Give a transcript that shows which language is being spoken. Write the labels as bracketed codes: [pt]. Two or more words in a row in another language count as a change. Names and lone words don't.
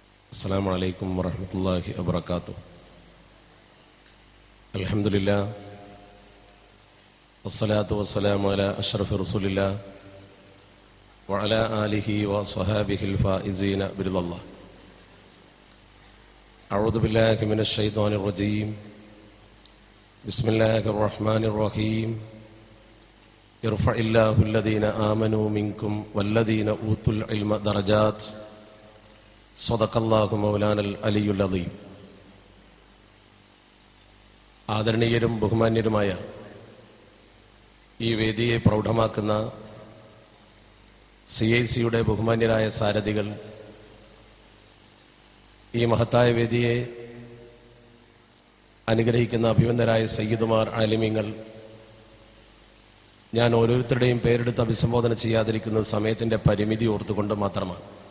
[ar] السلام عليكم ورحمة الله وبركاته. الحمد لله والصلاة والسلام على أشرف رسول الله وعلى آله وصحابه الفائزين برضا الله. أعوذ بالله من الشيطان الرجيم. بسم الله الرحمن الرحيم. يرفع الله الذين آمنوا منكم والذين أوتوا العلم درجات. صدق الله مولانا العلي العظيم. [ml] ആദരണീയരും ബഹുമാന്യരുമായ ഈ വേദിയെ പ്രൗഢമാക്കുന്ന CIC-യുടെ ബഹുമാന്യരായ സാരഥികൾ, ഈ മഹത്തായ വേദിയെ അനുഗ്രഹിക്കുന്ന അഭിവന്ദരായ സയ്യിദുമാർ, ആലിമീങ്ങൾ, ഞാൻ ഓരോരുത്തരുടെയും പേരെടുത്ത് അഭിസംബോധന ചെയ്യാതിരിക്കുന്നത് സമയത്തിൻ്റെ പരിമിതി ഓർത്തുകൊണ്ട് മാത്രമാണ്.